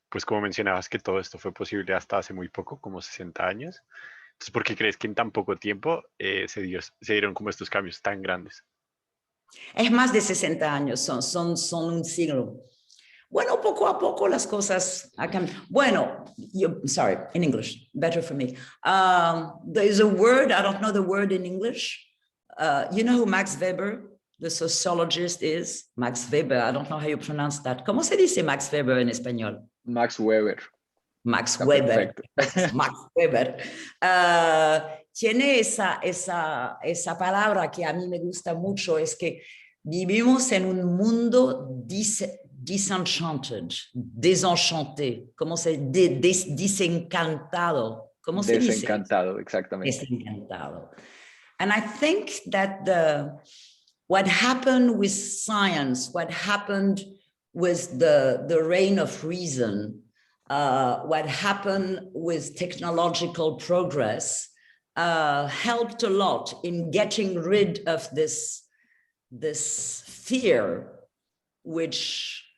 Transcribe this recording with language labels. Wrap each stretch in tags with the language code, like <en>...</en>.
<es>Pues como mencionabas que todo esto fue posible hasta hace muy poco, como 60 años. Entonces, ¿por qué crees que en tan poco tiempo se dieron como estos cambios tan grandes? Es más de 60 años, son un siglo. Bueno, poco a poco las cosas han cambiado.</es> <en>Bueno, sorry, in English, better for me. There is a word, I don't know the word in English. You know who Max Weber, the sociologist, is? Max Weber, I don't know how you pronounce that.</en> <es>¿Cómo se dice Max Weber en español? Max Weber. Max Está Weber. perfecto. Max Weber. Tiene esa palabra que a mí me gusta mucho, es que vivimos en un mundo disenchanted, desenchanté, ¿cómo se dice? Desencantado. ¿Cómo se dice? Desencantado, exactamente. Desencantado.</es> <en>And I think that what happened with science, what happened with the reign of reason, what happened with technological progress helped a lot in getting rid of this fear which</en>